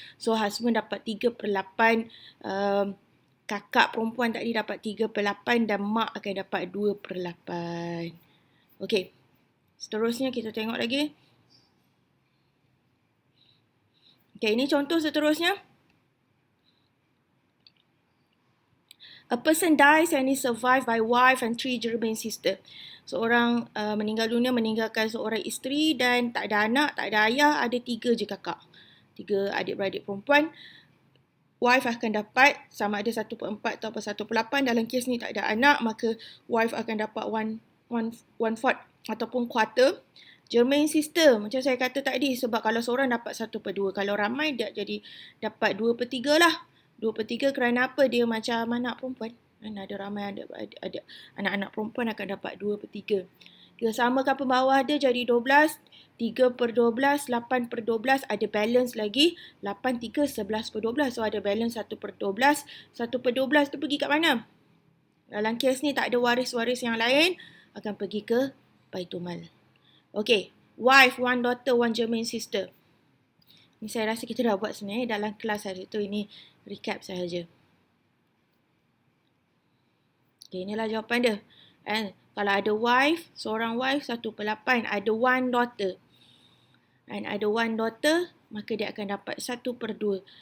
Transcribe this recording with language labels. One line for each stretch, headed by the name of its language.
Malay: So husband dapat 3/8, kakak perempuan tadi dapat 3/8 dan mak akan dapat 2/8. Okey, seterusnya kita tengok lagi. Okey, ini contoh seterusnya.
English: A person dies and is survived by wife and 3 German sister.
Malay: Seorang meninggal dunia, meninggalkan seorang isteri dan tak ada anak, tak ada ayah, ada 3 je kakak. 3 adik-beradik perempuan. Wife akan dapat sama ada 1/4 atau 1/8. Dalam kes ni tak ada anak, maka wife akan dapat 1/4 ataupun quarter. German sister, macam saya kata tadi, sebab kalau seorang dapat 1/2, kalau ramai dia jadi dapat 2/3 lah. 2/3 kerana apa? Dia macam anak perempuan. Ada ramai ada anak-anak perempuan akan dapat 2/3. Dia samakan pembawah dia jadi 12, 3/12, 8/12, ada balance lagi 8, 3, 11/12. So ada balance 1/12. 1/12 tu pergi kat mana? Dalam kes ni tak ada waris-waris yang lain, akan pergi ke Baitumal.
English: Okay, wife, one daughter, one german sister.
Malay: Ni saya rasa kita dah buat sebenarnya dalam kelas hari tu. Ini recap sahaja. Okay, inilah jawapan dia. And kalau ada wife, seorang wife 1/8, ada
English: one daughter.
Malay: And ada one daughter, maka dia akan dapat 1/2.